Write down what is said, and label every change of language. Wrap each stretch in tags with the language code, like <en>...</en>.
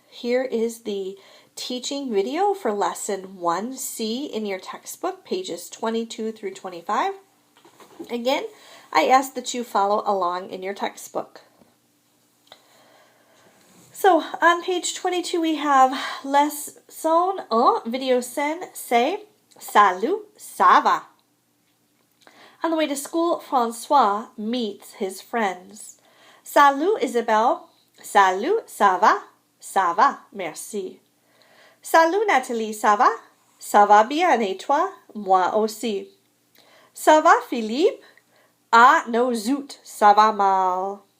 <en>Here is the teaching video for Lesson 1C in your textbook, pages 22 through 25. Again, I ask that you follow along in your textbook. So, on page 22 we have</en> <fr>Leçon 1, video scène, c'est Salut, ça va?</fr> <en>On the way to school, François meets his friends.</en> <fr>Salut, Isabelle. Salut, ça va? Ça va, merci. Salut, Nathalie, ça va? Ça va bien, et toi? Moi aussi. Ça va, Philippe? Ah, no zut, ça va mal.</fr>